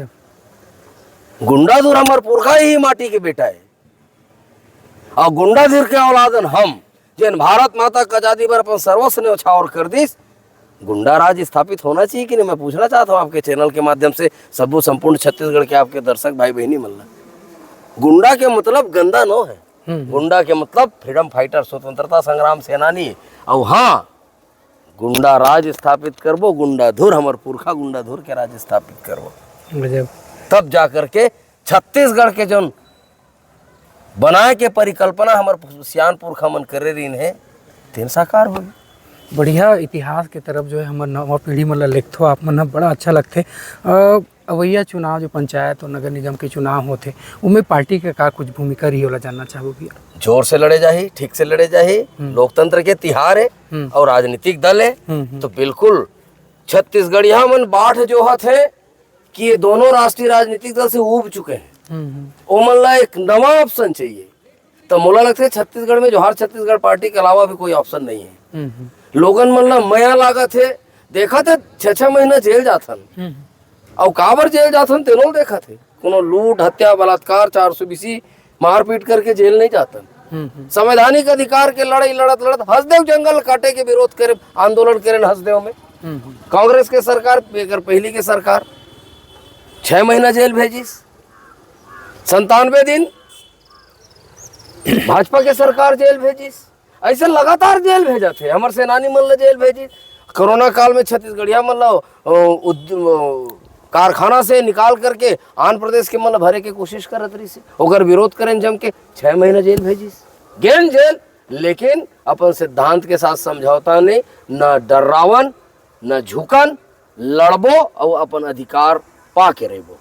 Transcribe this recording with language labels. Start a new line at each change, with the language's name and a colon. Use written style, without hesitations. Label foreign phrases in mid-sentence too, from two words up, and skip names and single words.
Chhattisgarhi: गुंडाधुर हमार पुरखा ही माटी के बेटा है और गुंडाधुर के औलादन हम जिन भारत माता का आजादी पर अपन सर्वस्व ने उछावर कर दी। गुंडा राज स्थापित होना चाहिए कि नहीं? मैं पूछना चाहता हूँ आपके चैनल के माध्यम से सबो संपूर्ण छत्तीसगढ़ के आपके दर्शक भाई बहनी मल्ला, गुंडा के मतलब गंदा नो है, गुंडा के मतलब
English: freedom fighter
Chhattisgarhi: स्वतंत्रता संग्राम सेनानी। और हाँ गुंडा राज स्थापित करबो, गुंडाधुर हमार पुरखा गुंडाधुर के राज स्थापित करबो, तब जाकर के छत्तीसगढ़ के जो बनाए के परिकल्पना हमार सियान पुरखा मन करे रहीन है तेन साकार हो। बढ़िया इतिहास के तरफ जो है हमारे नवा पीढ़ी मतलब लिखथो आप मन बड़ा अच्छा लगते। अवैया चुनाव जो पंचायत और नगर निगम के चुनाव होते उनमें पार्टी के का कुछ भूमिका रही होला जानना चाहो भैया? जोर से लड़े जाही, ठीक से लड़े जाही, लोकतंत्र के तिहार है और राजनीतिक दल है तो बिल्कुल छत्तीसगढ़िया मन बाढ़ जो है कि ये दोनों राष्ट्रीय राजनीतिक दल से उब चुके हैं। ओ मन ला एक नवा ऑप्शन चाहिए, तो मोला लगता है छत्तीसगढ़ में जो हर छत्तीसगढ़ पार्टी के अलावा भी कोई ऑप्शन नहीं है। लोगन मन ला मया लागत है, देखा थे 6-6 महीना जेल जाथन और काबर जेल जाथन तेनो देखा थे, कोनो लूट हत्या बलात्कार 420 मारपीट करके जेल नहीं जातन। संवैधानिक अधिकार के लड़ाई लड़त लड़त हंसदेव जंगल काटे के विरोध करे आंदोलन करे हंसदेव में कांग्रेस के सरकार पहली के सरकार 6 महीना जेल भेजिस, 97 दिन भाजपा के सरकार जेल भेजिस, ऐसे लगातार जेल भेजा थे। हमारे सेनानी मन जेल भेजी। कोरोना काल में छत्तीसगढ़िया मतलब कारखाना से निकाल करके आंध्र प्रदेश के मतलब भरे के कोशिश करत रही से ओकर विरोध करें जम के 6 महीना जेल भेजिस, गेन जेल। लेकिन अपन सिद्धांत के साथ समझौता नहीं, न डरावन न झुकन, लड़बो और अपन अधिकार पा के रहबो।